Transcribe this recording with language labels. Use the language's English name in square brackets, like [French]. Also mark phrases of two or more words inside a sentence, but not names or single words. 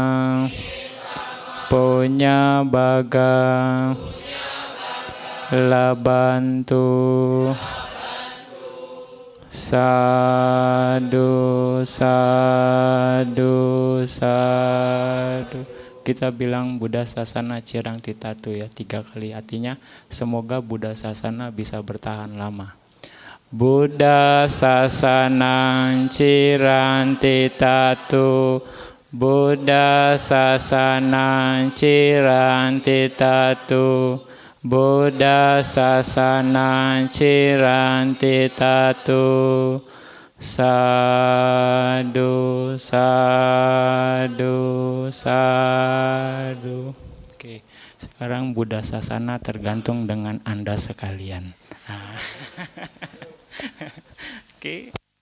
[Pali] Punya bagam. Labantu. Sadu, sadu, sadu. [Indonesian] Kita bilang [Pali] Buddha Sasana Cirang Titatu [Indonesian] ya 3 kali. Artinya semoga Buddha Sasana bisa bertahan lama. [Pali] Buddha Sasana Cirang Titatu. Buddha Sasana Cirang Titatu. Buddha Sasana Cirang Titatu. Sadu, sadu, sadu. [Indonesian] Oke, sekarang Buddha Sasana tergantung dengan Anda sekalian. Oke.